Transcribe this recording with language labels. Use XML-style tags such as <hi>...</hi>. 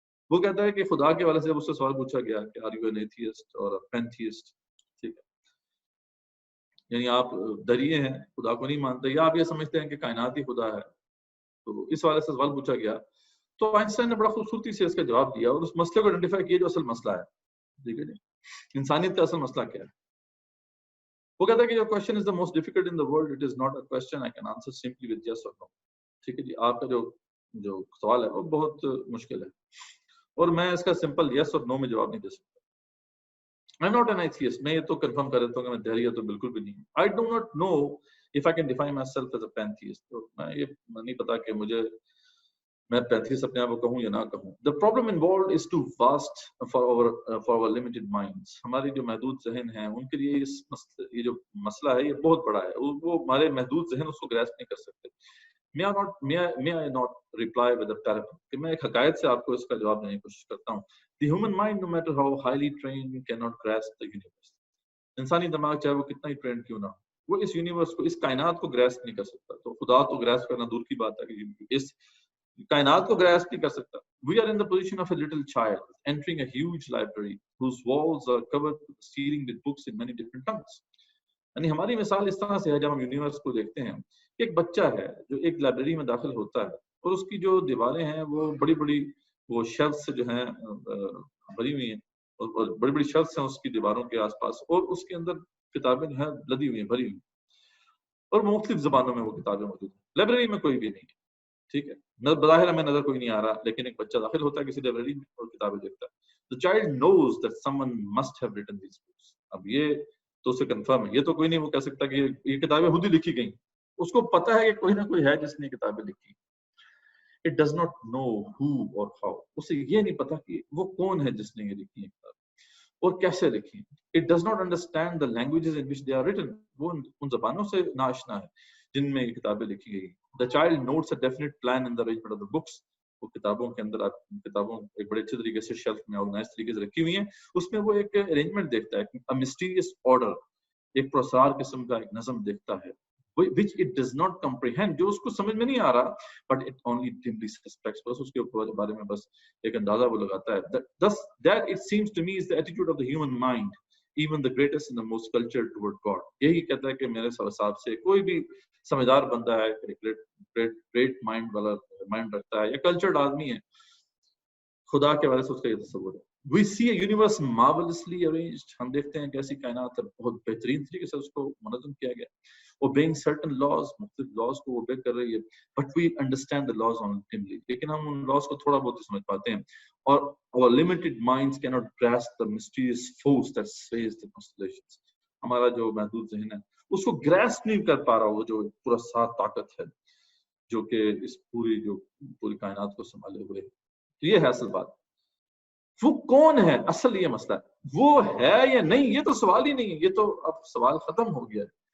<ur>وہ کہتا ہے کہ خدا کے حوالے سے جب اس سے سوال پوچھا گیا کہ</ur> <en>are you an atheist اور pantheist,</en> <ur>ٹھیک ہے, یعنی آپ دریے ہیں, خدا کو نہیں مانتے, یا آپ یہ سمجھتے ہیں کہ کائنات ہی خدا ہے, تو اس حوالے سے سوال پوچھا گیا. تو آئنسٹائن نے بڑا خوبصورتی سے اس کا جواب دیا اور اس مسئلے کو آئیڈینٹیفائی کیا جو اصل مسئلہ ہے. ٹھیک ہے جی, انسانیت کا اصل مسئلہ کیا ہے. وہ کہتا ہے کہ</ur> <en>your question is the most difficult in the world. It is not a question I can answer simply with yes or no.</en> <ur>ٹھیک ہے جی, آپ کا جو سوال ہے وہ بہت مشکل ہے اور میں اس کا سمپل یس اور نو میں جواب نہیں دے سکتا.</ur> <en>I'm not an atheist.</en> <ur>میں یہ تو کنفرم کر دیتا ہوں کہ میں دہریہ تو بالکل بھی نہیں ہوں.</ur> <en>I do not know if I can define myself as a pantheist.</en> <ur>تو میں یہ نہیں پتا کہ میں پینتھیسٹ اپنے آپ کو کہوں یا نہ کہوں.</ur> <en>The problem involved is too vast for our limited minds.</en> <ur>ہماری جو محدود ذہن ہیں ان کے لیے یہ جو مسئلہ ہے یہ بہت بڑا ہے. وہ ہمارے محدود ذہن اس کو گریسپ نہیں کر سکتے.</ur> <en>May I not reply with a parable?</en> <ur>کہ میں ایک حقائق سے آپ کو اس کا جواب دینے کی کوشش کرتا ہوں.</ur> <en>The human mind, no matter how highly trained, cannot grasp the universe.</en> <ur>انسانی دماغ چاہے وہ کتنا ہی ٹرینڈ کیوں نہ ہو, وہ اس یونیورس کو, اس کائنات کو گریسپ نہیں کر سکتا. تو خدا تو گریسپ کرنا دور کی بات ہے کہ اس کائنات کو گریسپ نہیں کر سکتا.</ur> <en>We are in the position of a little child entering a huge library whose walls are covered to the ceiling with books in many different tongues.</en> <ur>یعنی ہماری مثال اس طرح سے ہے, جب ہم یونیورس کو دیکھتے ہیں, ایک بچہ ہے جو ایک لائبریری میں داخل ہوتا ہے اور اس کی جو دیواریں ہیں وہ بڑی بڑی وہ شیلفز جو ہیں بھری ہوئی ہیں, اور بڑی بڑی شیلفز ہیں اس کی دیواروں کے آس پاس, اور اس کے اندر کتابیں جو ہیں لدی ہوئی ہیں, بھری ہوئی, اور مختلف زبانوں میں وہ کتابیں موجود ہیں. لائبریری میں کوئی بھی نہیں ہے, ٹھیک ہے, بظاہر ہمیں نظر کوئی نہیں آ رہا, لیکن ایک بچہ داخل ہوتا ہے کسی لائبریری میں اور کتابیں دیکھتا ہے.</ur> <en>The child knows that someone must have written these books.</en> <ur>اب یہ تو اسے کنفرم ہے, یہ تو کوئی نہیں وہ کہہ سکتا کہ یہ کتابیں خود ہی لکھی گئیں. اس کو پتا ہے کہ کوئی نہ کوئی ہے جس نے کتابیں لکھی.</ur> <en>It does not know who or how.</en> <ur>اسے یہ نہیں پتا کہ وہ کون ہے جس نے یہ لکھی ہیں کتابیں اور کیسے لکھی.</ur> <en>It does not understand the languages in which they are written.</en> <ur>وہ ان زبانوں سے ناآشنا ہے جن میں یہ کتابیں لکھی گئی.</ur> <en>The child notes a definite plan in the arrangement of the books.</en> <ur>وہ کتابوں کے اندر کتابوں ایک بڑے اچھے طریقے سے شیلف میں آرگنائز طریقے سے رکھی ہوئی ہیں, اس میں وہ ایک ارینجمنٹ دیکھتا ہے,</ur> <en>a mysterious order,</en> <ur>ایک پرسار قسم کا ایک نظم دیکھتا ہے,</ur> <en>which it does not comprehend,</en> <ur>جو اس کو سمجھ میں نہیں آ رہا,</ur> <en>but it only dimly suspects,</en> <ur>بس اس کے بارے میں بس ایک اندازہ وہ لگاتا ہے.</ur> <en>Thus that it seems to me is the attitude of the human mind, even the greatest and the most cultured toward God.</en> <ur>یہی کہتا ہے کہ میرے حساب سے کوئی بھی سمجھدار بندہ ہے, گریٹ مائنڈ والا مائنڈ رکھتا ہے یا کلچرڈ آدمی ہے, خدا کے حوالے سے اس کا یہ تصور ہے.</ur> <en>We see a universe marvelously arranged.</en> <ur>ہم دیکھتے ہیں کہ ایسی کائنات بہت بہترین طریقے سے اس کو منظم کیا گیا,</ur> <en>obeying certain laws,</en> <ur>مختلف laws کو obey کر رہی ہے.</ur> <en>But we understand the laws only dimly.</en> <ur>لیکن ہم ان laws کو تھوڑا بہت سمجھ پاتے ہیں, اور</ur> <en>our limited minds cannot grasp the mysterious force that sways the constellations.</en> <ur>ہمارا جو محدود ذہن ہے اس کو گریسپ نہیں کر پا رہا, وہ جو پورا ساتھ طاقت ہے جو کہ اس پوری کائنات کو سنبھالے ہوئے. تو یہ ہے اصل بات. وہ کون ہے, اصل یہ مسئلہ ہے, وہ ہے یا نہیں, یہ تو سوال ہی نہیں ہے, یہ تو اب سوال ختم ہو گیا ہے.</ur>